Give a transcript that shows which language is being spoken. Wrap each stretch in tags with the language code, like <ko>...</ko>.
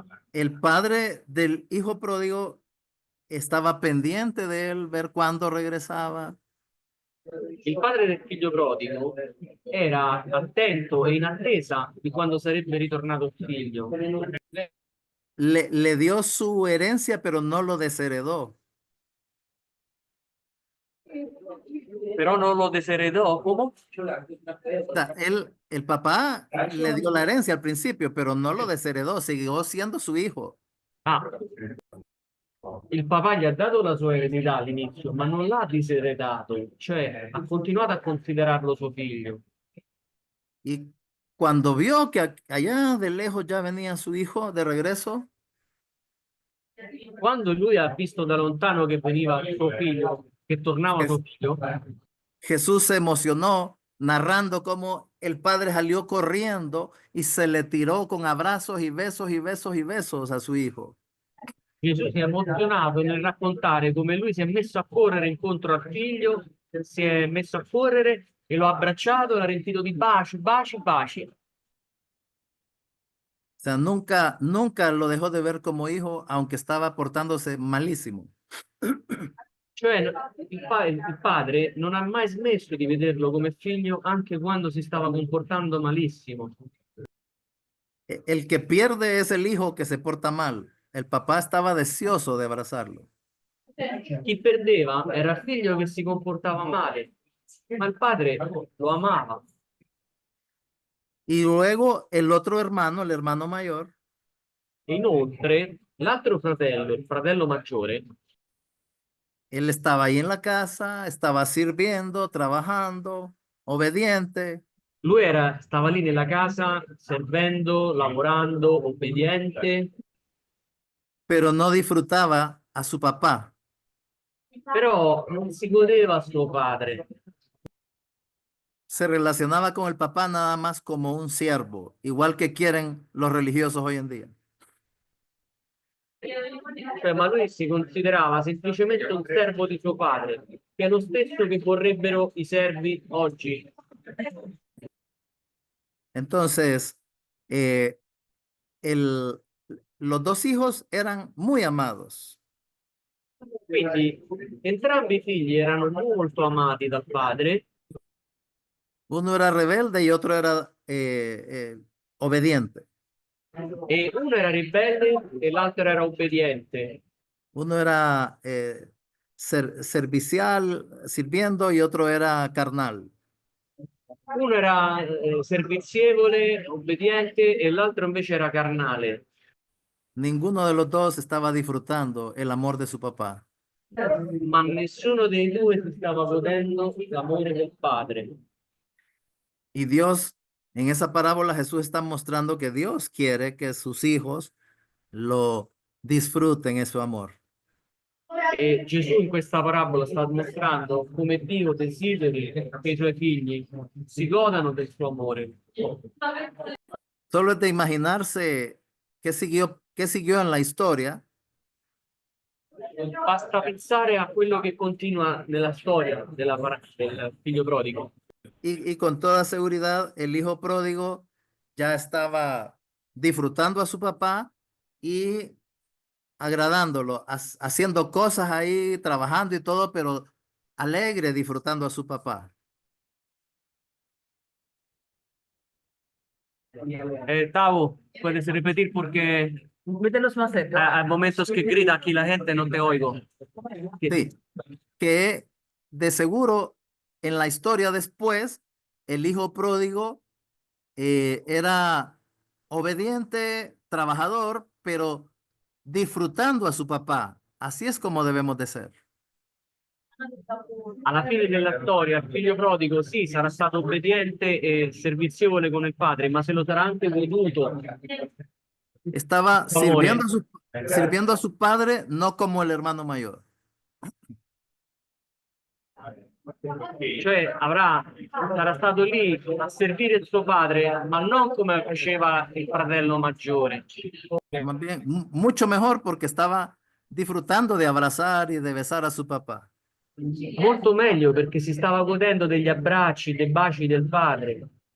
<es>El padre del hijo pródigo estaba pendiente de él, ver cuándo regresaba.</es> <it>Il padre del figlio prodigo era attento e in attesa di quando sarebbe ritornato il figlio.</it> <es>Le dio su herencia, pero no lo desheredó.</es> <it>Però non lo desheredò. Come?</it> <es>O sea, el papá le dio la herencia al principio, pero no lo desheredó, siguió siendo su hijo.</es> <it>Ah, il papà gli ha dato la sua eredità all'inizio, ma non l'ha diseredato, cioè ha continuato a considerarlo suo figlio.</it> <es>Y cuando vio que allá de lejos ya venía su hijo de regreso,</es> <it>Quando lui ha visto da lontano che veniva suo figlio, che tornava suo figlio,</it> <es>Jesús se emocionó narrando cómo el padre salió corriendo y se le tiró con abrazos y besos y besos y besos a su hijo.</es> <it>Gesù si è emozionato nel raccontare come lui si è messo a correre incontro al figlio, si è messo a correre e lo ha abbracciato, l'ha riempito di baci, baci, baci.</it> <es>O sea, nunca lo dejó de ver como hijo, aunque estaba portándose malísimo.</es> <it>Cioè il padre non ha mai smesso di vederlo come figlio anche quando si stava comportando malissimo.</it> <es>El que pierde es el hijo que se porta mal. El papá estaba deseoso de abrazarlo.</es> <it>Chi perdeva era il figlio che si comportava male, ma il padre lo amava.</it> <es>Y luego el otro hermano, el hermano mayor,</es> <it>E inoltre l'altro fratello, il fratello maggiore,</it> <es>él estaba ahí en la casa, estaba sirviendo, trabajando, obediente,</es> <it>lui stava lì nella casa servendo, lavorando, obbediente,</it> <es>pero no disfrutaba a su papá.</es> <it>però non si godeva suo padre.</it> <es>Se relacionaba con el papá nada más como un siervo, igual que quieren los religiosos hoy en día.</es> <it>Cioè, ma lui si considerava semplicemente un servo di suo padre, che è lo stesso che vorrebbero i servi oggi.</it> <es>Entonces, los dos hijos eran muy amados.</es> <it>Quindi entrambi i figli erano molto amati dal padre.</it> <es>Uno era rebelde y otro era obediente.</es> <it>E uno era ribelle e l'altro era obbediente.</it> <es>Uno era servicial, sirviendo, y otro era carnal.</es> <it>Uno era servizievole, obbediente e l'altro invece era carnale.</it> <es>Ninguno de los dos estaba disfrutando el amor de su papá.</es> <it>Ma nessuno dei due si stava godendo l'amore del padre.</it> <es>Y Dios, en esa parábola, Jesús está mostrando que Dios quiere que sus hijos lo disfruten en su amor.</es> <it>E Gesù in questa parabola sta mostrando come Dio desideri che i suoi figli si godano del suo amore.</it> <es>Solo es de imaginarse qué siguió en la historia.</es> <it>Basta pensare a quello che continua nella storia del figlio prodigo.</it> <es>Y con toda seguridad, el hijo pródigo ya estaba disfrutando a su papá y agradándolo, haciendo cosas ahí, trabajando y todo, pero alegre, disfrutando a su papá. Tavo, puedes repetir porque Mételos más cerca. hay momentos que grita aquí la gente, no te oigo. Sí, que de seguro en la historia después, el hijo pródigo era obediente, trabajador, pero disfrutando a su papá. Así es como debemos de ser.</es> <it>Alla fine della storia, il figlio prodigo sì, sarà stato obbediente e servizievole con il padre, ma se lo sarà anche goduto.</it> <es>Estaba</es> <it>Favore.</it> <es>sirviendo a su padre, no como el hermano mayor.</es> <it>Cioè sarà stato lì a servire il suo padre, ma non come faceva il fratello maggiore.</it> <es>Más bien, mucho mejor porque estaba disfrutando de abrazar y de besar a su papá.</es> <it>Molto meglio perché si stava godendo degli abbracci, dei baci del padre.</it>